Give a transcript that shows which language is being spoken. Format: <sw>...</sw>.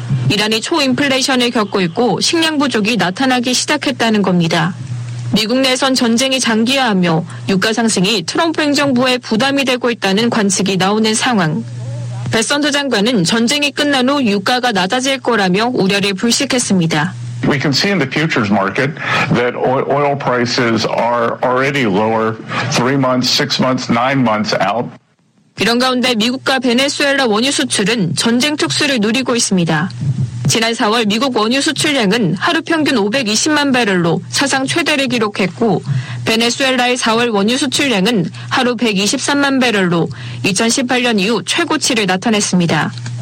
<ko>이란이 초인플레이션을 겪고 있고 식량 부족이 나타나기 시작했다는 겁니다. 미국 내선 전쟁이 장기화하며 유가 상승이 트럼프 행정부의 부담이 되고 있다는 관측이 나오는 상황. 베선트 장관은 전쟁이 끝난 후 유가가 낮아질 거라며 우려를 불식했습니다.</ko> <en>We can see in the futures market that oil prices are already lower 3 months, 6 months, 9 months out.</en> <ko>이런 가운데 미국과 베네수엘라 원유 수출은 전쟁 특수를 누리고 있습니다. 지난 4월 미국 원유 수출량은 하루 평균 520만 배럴로 사상 최대를 기록했고 베네수엘라의 4월 원유 수출량은 하루 123만 배럴로 2018년 이후 최고치를 나타냈습니다.</ko>